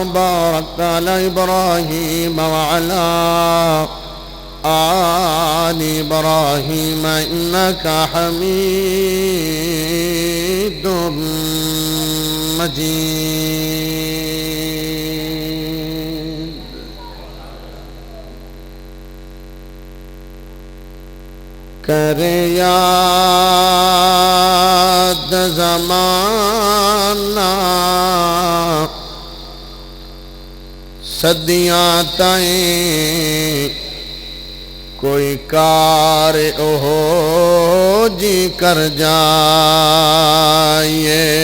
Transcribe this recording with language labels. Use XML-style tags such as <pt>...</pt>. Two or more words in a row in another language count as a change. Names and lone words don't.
<ar>باركت على إبراهيم وعلى آل إبراهيم إنك حميد مجيد.</ar> <pa>کر یاد زمانہ صدیاں تائیں کوئی کار اوہو جی کر جائیے.</pa>